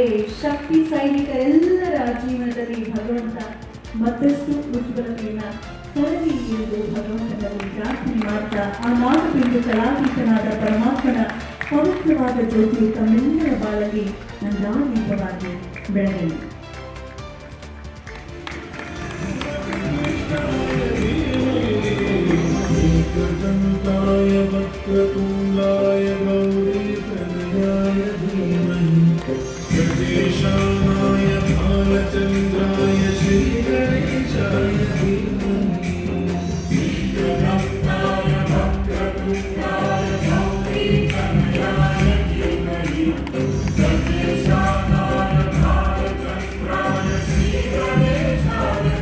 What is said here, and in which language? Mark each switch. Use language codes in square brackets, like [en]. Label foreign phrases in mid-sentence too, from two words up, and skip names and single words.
[kn] ಶಕ್ತಿ ಸೈನಿಕರೆಲ್ಲರ ಜೀವನದಲ್ಲಿ ಭಗವಂತ ಮತ್ತಷ್ಟು ಉಜ್ವಲತೆಯನ್ನು ತರಲಿ ಎಂದು ಭಗವಂತನಲ್ಲಿ ಪ್ರಾರ್ಥನೆ ಮಾಡ್ತಾ ಆ ನಾಲ್ಕು ಕಲಾತೀತನಾದ ಪರಮಾತ್ಮನ ಪವಿತ್ರವಾದ ಜ್ಯೋತಿಯು ತಮ್ಮೆಲ್ಲರ ಬಾಳಲ್ಲಿ ನಂದಾದೀಪವಾಗಿ ಬೆಳಗಲಿ. [sa] एकदन्ताय वक्रतुण्डाय गौरीतनयाय धीमहि गजेशानाय भालचन्द्राय श्रीगणेशाय धीमहि एकदन्ताय वक्रतुण्डाय गौरीतनयाय धीमहि गजेशानाय भालचन्द्राय श्रीगणेशाय